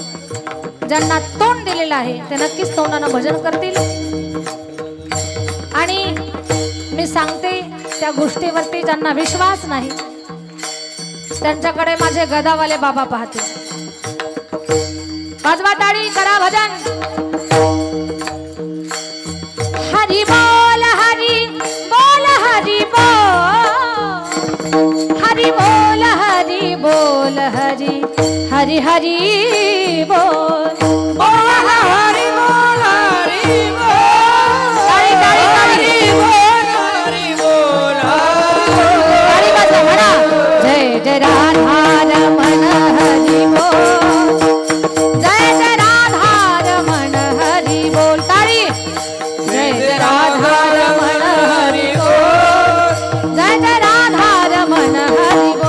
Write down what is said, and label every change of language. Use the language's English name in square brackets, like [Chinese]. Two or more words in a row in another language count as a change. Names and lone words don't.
[Marathi] ज्यांना तोंड दिलेलं आहे ते नक्कीच तोंडानं भजन करतील. आणि मी सांगते त्या गोष्टीवरती ज्यांना विश्वास नाही त्यांच्याकडे माझे गदावाले बाबा पाहतील. वाजवा टाळी, करा भजन. [Hindi] हरी बोल हरी बोल हरी बोल, हरी बोल हरी बोल हरी हरी हरी बोल, हरी बोल हरी बोल, [Marathi] टाळी टाळी टाळी [Hindi] हरी बोल [Marathi] टाळी वाजवा म्हणा. [Hindi] जय जय राधा रमण हरी बोल, जय जय राधा रमण हरी बोल. [Marathi] टाळी. [Hindi] जय जय राधा रमण हरी बोल, जय जय राधा रमण हरी बोल.